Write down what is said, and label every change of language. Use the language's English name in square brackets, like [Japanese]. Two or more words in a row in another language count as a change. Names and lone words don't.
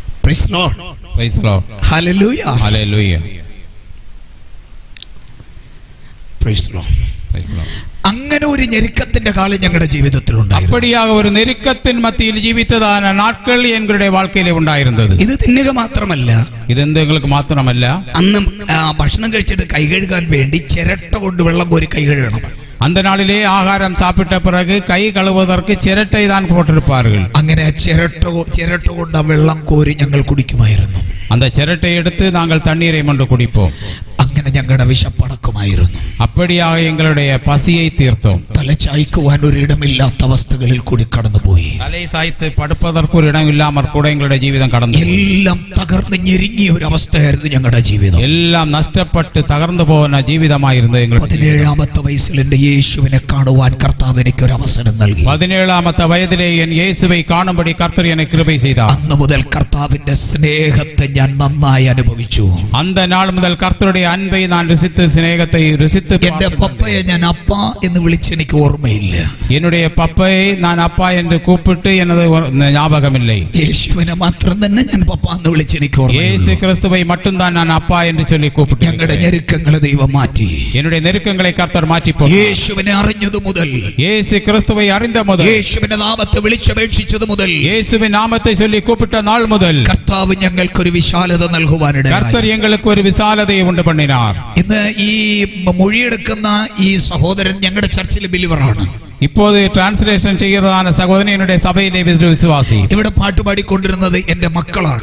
[English] Praise the Lord. Praise the Lord. Hallelujah. Hallelujah. Praise the Lord. Praise the Lord. [Malayalam] അങ്ങനെ ഒരു ഞെരുക്കത്തിന്റെ കാലം ഞങ്ങളുടെ ജീവിതത്തിൽ ഉണ്ടായിരുന്നു. [Tamil] அப்படியாக ஒரு நெருக்கத்தின் மத்தியில் ஜீவித்ததான நாட்கள் எங்களுடைய வாழ்க்கையிலே உண்டாயிருந்தது. [Malayalam] ഇത് തിന്നുക മാത്രമല്ല, ഇത് എங்களுக்கு മാത്രമല്ല, അന്ന് ഭക്ഷണം കഴിച്ചിട്ട് കൈ കഴുകാൻ വേണ്ടി ചിരട്ട കൊണ്ട് വെള്ളം കോരി കൈ കഴുകണം. [Tamil] அந்த நாளிலே ஆகாரம் சாப்பிட்ட பிறகு கை கழுவுவதற்கு சிரட்டை தான் போட்டிருப்பார்கள். [Malayalam] അങ്ങനെ ചിരട്ട കൊണ്ട് ആ വെള്ളം കോരി ഞങ്ങൾ കുടിക്കുമായിരുന്നു. [Tamil] அந்த சிரட்டை எடுத்து நாங்கள் தண்ணீரை மொண்டு குடிப்போம். [Malayalam] അങ്ങനെ ഞങ്ങളുടെ വിശപ്പടക്കുമായിരുന്നു. [Tamil] அப்படியாக எங்களுடைய பசியை தீர்த்தோம். [Malayalam] തല ചായ്ക്കുവാൻ ഒരിടമില്ലാത്ത അവസ്ഥകളിൽ കൂടി കടന്നുപോയി. [Tamil] தலை சாய்த்து படுப்பதற்கு ஒரு இடம் இல்லாமல் கூட எங்களுடைய ஜீவிதம் கடந்து [Malayalam] എല്ലാം തകർന്ന് ഞെരുങ്ങിയ ഒരു അവസ്ഥയായിരുന്നു ഞങ്ങളുടെ ജീവിതം. [Tamil] எல்லாம் நஷ்டப்பட்டு தகர்ந்து போன ஜீவிதமாயிருந்தது எங்களுடைய. [Malayalam] 17ാമത്തെ വയസ്സിൽ എന്റെ യേശുവിനെ കാണുവാൻ കർത്താവ് എനിക്ക് ഒരു അവസരം നൽകി. 17ാമത്തെ വയതിലെ [Tamil] என் இயேசுவை காணும்படி கர்த்தர் எனக்கு கிருபை செய்தார். [Malayalam] അന്ന് മുതൽ കർത്താവിന്റെ സ്നേഹത്തെ ഞാൻ നന്നായി അനുഭവിച്ചു. [Tamil] அந்த நாள் முதல் கர்த்தருடைய அன்பை நான் ருசித்து சிநேகத்தை ருசித்து [Malayalam] എന്റെ പപ്പയെ ഞാൻ അപ്പ എന്ന് വിളിച്ച് എനിക്ക് ഓർമ്മയില്ല. [Tamil] என்னுடைய பப்பையை நான் அப்பா என்று கூப்பிட்டு எனது ஞாபகம் இல்லை. [Malayalam] യേശുവിനെ മാത്രം തന്നെ ഞാൻ പപ്പ എന്ന് വിളിച്ച് എനിക്ക് ഓർമ്മയില്ല. [Tamil] இயேசு கிறிஸ்துவை மட்டும்தான் நான் அப்பா என்று சொல்லி கூப்பிட்டு [Malayalam] ഞങ്ങളുടെ ഞെരുക്കങ്ങളെ ദൈവം മാറ്റി. [Tamil] என்னுடைய நெருக்கங்களை கர்த்தர் மாற்றி போட்டார். [Malayalam] യേശുവിനെ അറിഞ്ഞതു മുതൽ, [Tamil] இயேசு கிறிஸ்துவை அறிந்த முதல், [Malayalam] യേശുവിന്റെ നാമത്തെ വിളിച്ചപേക്ഷിച്ചത് മുതൽ, [Tamil] இயேசுவின் நாமத்தை சொல்லி கூப்பிட்ட நாள் முதல் [Malayalam] കർത്താവ് ഞങ്ങൾക്കൊരു വിശാലത നൽകുവാനിടയായി. [Tamil] கர்த்தர் எங்களுக்கு ஒரு விசாலதையை உண்டு பண்ணினார். [Malayalam] ഇന്ന് ഈ മൊഴിയെടുക്കുന്ന ഈ സഹോദരൻ ഞങ്ങളുടെ ചർച്ചിലെ ബിലീവറാണ്. [Tamil] இப்போது டிரான்ஸ்லேஷன் செய்கிறதான சகோதரன் என்னுடைய சபையிலே விசுவாசி. [Malayalam] ഇവിടെ പാട്ടുപാടിക്കൊണ്ടിരുന്നത് എന്റെ മക്കളാണ്.